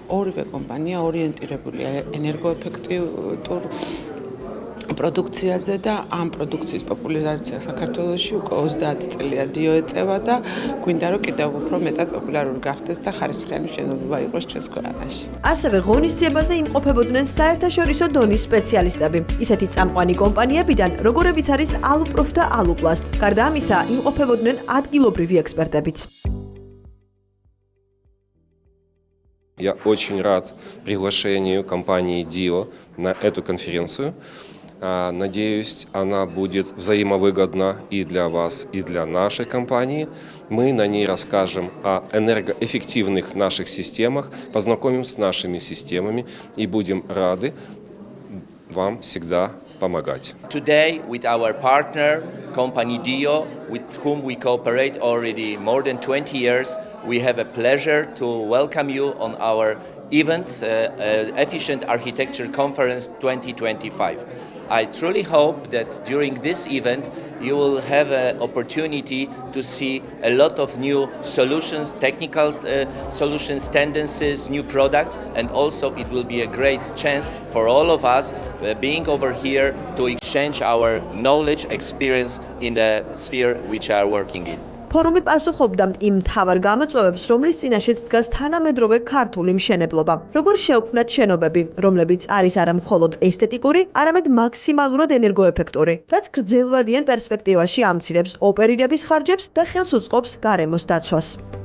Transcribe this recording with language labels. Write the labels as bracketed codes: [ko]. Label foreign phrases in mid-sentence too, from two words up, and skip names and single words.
[ka] ორივე კომპანია ორიენტირებულია ენერგოეფექტურ პროდუქციაზე და ამ პროდუქციის პოპულარიზაცია საქართველოში უკვე 30 წელია DIO ეწევა და გვინდა რომ კიდევ უფრო მეტად პოპულარული გახდეს და ხარისხიანი მშენებლობა იყოს ჩვენს ქვეყანაში. ასევე ღონისძიებაზე იმყოფებოდნენ საერთაშორისო დონის სპეციალისტები, ისეთი წამყვანი კომპანიებიდან, როგორებიც არის ალუპროფ და ალუპლასტ. გარდა ამისა, იმყოფებოდნენ ადგილობრივი ექსპერტებიც. [ru] Я очень рад приглашению компании DIO на эту конференцию. Надеюсь, она будет взаимовыгодна и для вас, и для нашей компании. Мы на ней расскажем о энергоэффективных наших системах, познакомим с нашими системами и будем рады вам всегда помогать. [en] Today, with our partner, company DIO, with whom we cooperate already more than 20 years, we have a pleasure to welcome you on our event, Efficient Architecture Conference 2025. I truly hope that during this event you will have an opportunity to see a lot of new solutions, technical solutions, tendencies, new products, and also it will be a great chance for all of us being over here to exchange our knowledge, experience in the sphere which we are working in. [ka] ფორუმი პასუხობდა იმ მთავარ გამოწვევებს, რომლის წინაშეც დგას თანამედროვე ქართული მშენებლობა. როგორ შეუქმნათ შენობები, რომლებიც არის არა მხოლოდ ესთეტიკური, არამედ მაქსიმალურად ენერგოეფექტური, რაც გრძელვადიან პერსპექტივაში ამცირებს ოპერირების ხარჯებს და ხელს უწყობს გარემოს დაცვას.